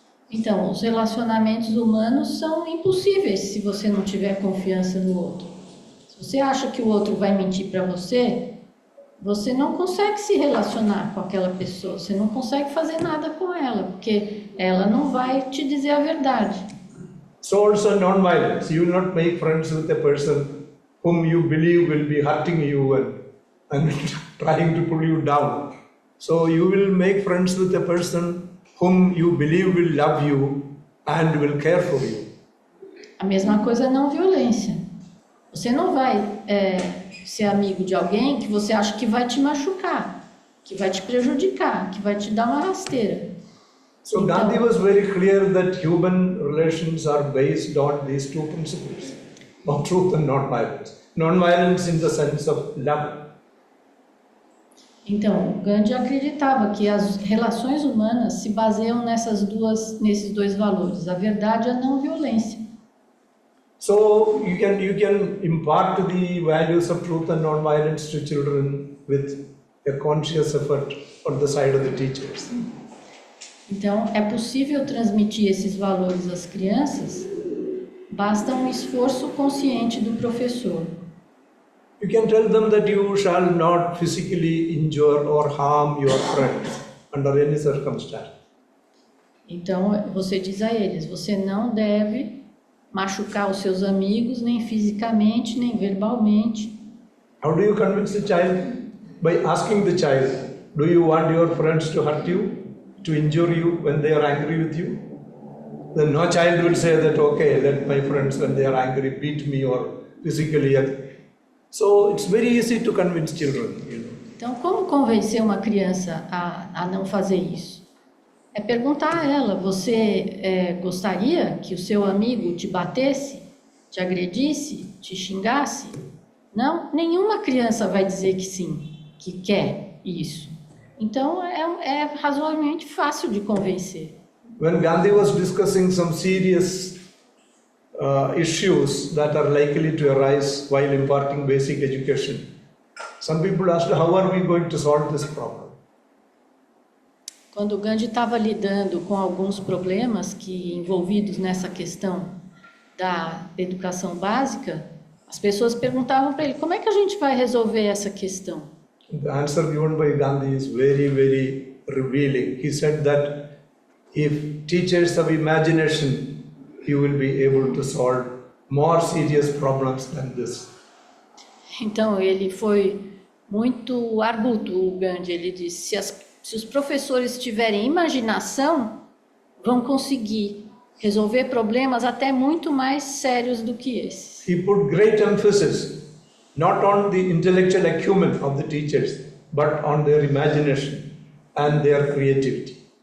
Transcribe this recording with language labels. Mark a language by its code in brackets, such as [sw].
[pt] Então, os relacionamentos humanos são impossíveis se você não tiver confiança no outro. Se você acha que o outro vai mentir para você, você não consegue se relacionar com aquela pessoa, você não consegue fazer nada com ela, porque ela não vai te dizer a verdade. [en] So also non-violence. You will not make friends with a person whom you believe will be hurting you and trying to pull you down. So you will make friends with a person whom you believe will love you and will care for you. [pt] A mesma coisa é não violência. Você não vai ser amigo de alguém que você acha que vai te machucar, que vai te prejudicar, que vai te dar uma rasteira. [en] So Gandhi was very clear that human relations are based on these two principles of truth and non-violence. Non-violence in the sense of love. [pt] Então, Gandhi acreditava que as relações humanas se baseiam nesses dois valores, a verdade e a não violência. [en] So you can impart the values of truth and non-violence to children with a conscious effort on the side of the teachers. [pt] Então, é possível transmitir esses valores às crianças, basta um esforço consciente do professor. [en] You can tell them that you shall not physically injure or harm your friends under any circumstance. [pt] Então, você diz a eles, você não deve machucar os seus amigos, nem fisicamente, nem verbalmente. [en] How do you convince the child? By asking the child, do you want your friends to hurt you, to injure you when they are angry with you? Then no child will say that, okay, let my friends when they are angry beat me or physically. So it's very easy to convince children, you know. [pt] Então, como convencer uma criança a não fazer isso? É perguntar a ela, você gostaria que o seu amigo te batesse, te agredisse, te xingasse? Não, nenhuma criança vai dizer que sim, que quer isso. Então, é razoavelmente fácil de convencer. [en] When Gandhi was discussing some serious issues that are likely to arise while imparting basic education, some people asked, how are we going to solve this problem? [pt] Quando o Gandhi estava lidando com alguns problemas envolvidos nessa questão da educação básica, as pessoas perguntavam para ele, como é que a gente vai resolver essa questão? [en] The answer given by Gandhi is very, very revealing. He said that if teachers have imagination, you will be able to solve more serious problems than this. [pt] Então, ele foi muito arguto, o Gandhi. Ele disse, se os professores tiverem imaginação, vão conseguir resolver problemas até muito mais sérios do que esses. [en] He put great emphasis not on the intellectual acumen of the teachers, but on their imagination and their creativity.